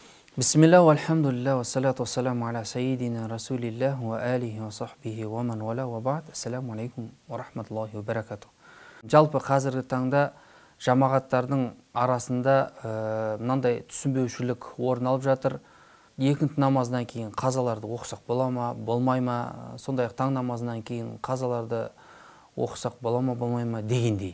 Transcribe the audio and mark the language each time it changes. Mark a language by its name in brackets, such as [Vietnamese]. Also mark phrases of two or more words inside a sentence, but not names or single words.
[Arabic] بسم الله، والحمد لله، والصلاة والسلام على سيدنا رسول الله، وعلى آله وصحبه ومن والاه وبعد. السلام عليكم ورحمة الله وبركاته. [Kazakh] Жалпы қазіргі таңда жамағаттардың арасында мынандай түсінбеушілік орын алып жатыр. Екінті намазынан кейін қазаларды оқысақ бола ма, болмай ма, сондай-ақ таң намазынан кейін қазаларды оқысақ бола ма, болмай ма дегендей.